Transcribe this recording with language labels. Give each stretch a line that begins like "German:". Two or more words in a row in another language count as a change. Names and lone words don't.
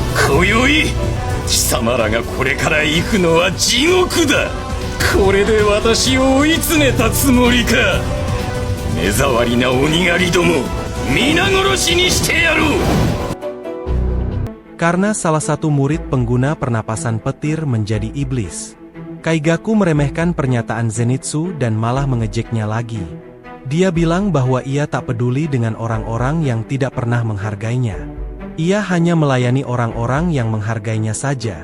Japanese: 今宵貴様らがこれから行くのは地獄だ。これで私を追い詰めたつもりか。目障りな鬼狩りども、皆殺しにしてやろう。
Indonesian: Karena salah satu murid pengguna pernapasan petir menjadi iblis, Kaigaku meremehkan pernyataan Zenitsu dan malah mengejeknya lagi. Dia bilang bahwa ia tak peduli dengan orang-orang yang tidak pernah menghargainya. Ia hanya melayani orang-orang yang menghargainya saja.